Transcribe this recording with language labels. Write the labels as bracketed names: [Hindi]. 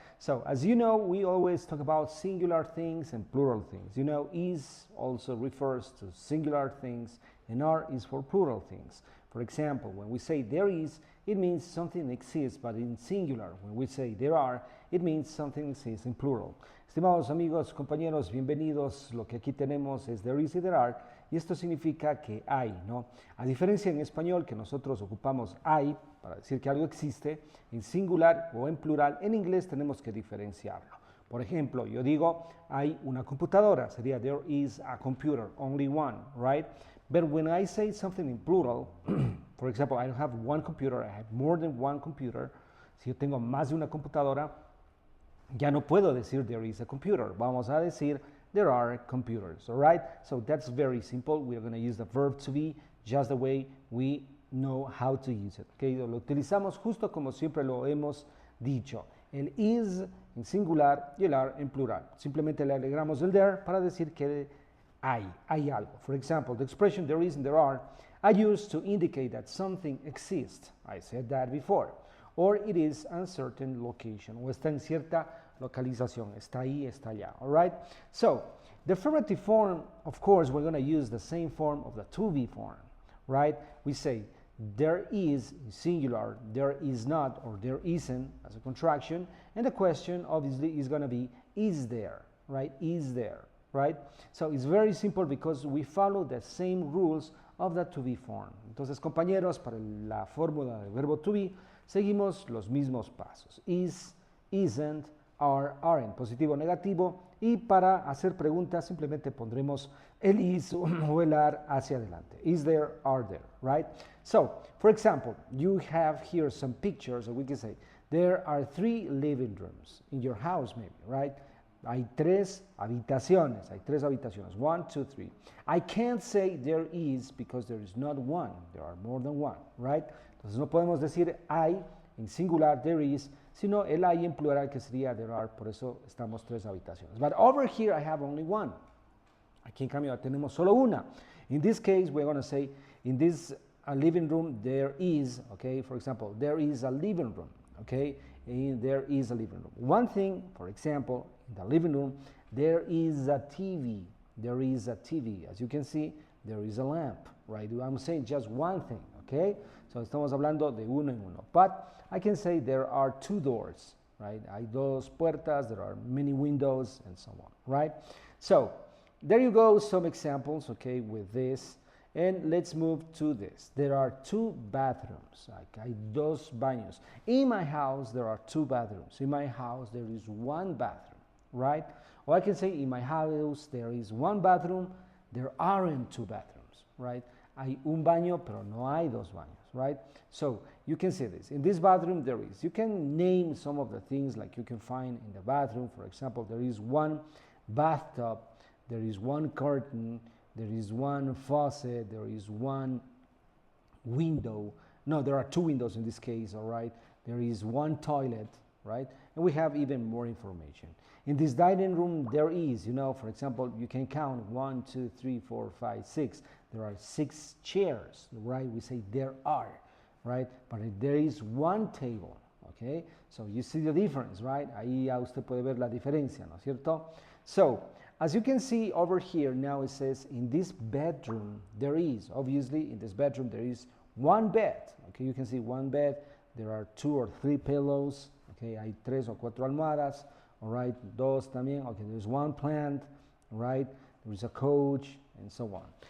[English] So as you know, we always talk about singular things and plural things. You know, is also refers to singular things and are is for plural things. For example, when we say there is, it means something exists but in singular. When we say there are, it means something exists in plural. [Spanish] Estimados amigos, compañeros, bienvenidos. Lo que aquí tenemos es there is y there are, y esto significa que hay, ¿no? A diferencia en español que nosotros ocupamos hay para decir que algo existe en singular o en plural, en inglés tenemos que diferenciarlo. Por ejemplo, yo digo hay una computadora, sería [English] there is a computer, only one, right? But when I say something in plural, for example, I don't have one computer, I have more than one computer. [Spanish] Si yo tengo más de una computadora, ya no puedo decir [English] there is a computer. [Spanish] Vamos a decir [English] there are computers, all right? So that's very simple. We're going to use the verb to be just the way we know how to use it. Okay? [Spanish] Lo utilizamos justo como siempre lo hemos dicho. El is en singular y el are en plural. Simplemente le agregamos el there para decir que hay algo. [English] For example, the expression there is and there are used to indicate that something exists. I said that before. Or it is a certain location, [Spanish] o está en cierta localización, está ahí, está allá, all right? [English] So, the affirmative form, of course, we're going to use the same form of the to be form, right? We say, there is, singular, there is not, or there isn't, as a contraction, and the question, obviously, is going to be, is there, right? Is there, right? So, it's very simple because we follow the same rules of the to be form. [Spanish] Entonces, compañeros, para la fórmula del verbo to be, seguimos los mismos pasos. [English] Is, isn't, are, aren't, [Spanish] positivo o negativo. Y para hacer preguntas simplemente pondremos el is o el are hacia adelante. [English] Is there, are there, right? So, for example, you have here some pictures, and we can say, there are 3 living rooms in your house maybe, right? [Spanish] Hay 3 habitaciones, 1, 2, 3. [English] I can't say there is because there is not one, there are more than one, right? [Spanish] Entonces no podemos decir hay en singular, there is, sino el hay en plural que sería there are, por eso estamos 3 habitaciones. [English] But over here I have only one. [Spanish] Aquí en cambio tenemos solo una. [English] In this case we're going to say in this living room there is, okay, for example, there is a living room, okay, and there is a living room. One thing, for example, in the living room there is a TV, there is a TV. As you can see, there is a lamp, right? I'm saying just one thing, okay? [Spanish] So estamos hablando de uno en uno. [English] But I can say there are 2 doors, right? [Spanish] Hay 2 puertas, [English] there are many windows, and so on, right? So there you go, some examples, okay, with this. And let's move to this. There are 2 bathrooms, like [Spanish] hay 2 baños. [English] In my house, there are 2 bathrooms. In my house, there is 1 bathroom, right? Or I can say in my house, there is 1 bathroom, there aren't 2 bathrooms, right? [Spanish] Hay un baño, pero no hay 2 baños, right? [English] So you can see this. In this bathroom, there is. You can name some of the things like you can find in the bathroom. For example, there is 1 bathtub, there is 1 curtain, there is 1 faucet, there is 1 window. No, there are 2 windows in this case, all right? There is 1 toilet, right? And we have even more information. In this dining room, there is, you know, for example, you can count 1, 2, 3, 4, 5, 6. There are 6 chairs, right? We say there are, right? But there is 1 table, okay? So you see the difference, right? [Spanish] Ahí ya usted puede ver la diferencia, ¿no es cierto? [English] So, as you can see over here, now it says in this bedroom, there is, obviously, in this bedroom, there is 1 bed, okay? You can see 1 bed, there are 2 or 3 pillows, okay? [Spanish] Hay 3 o 4 almohadas, [English] all right? [Spanish] 2 también, okay? [English] There's 1 plant, right? There's a coach, and so on.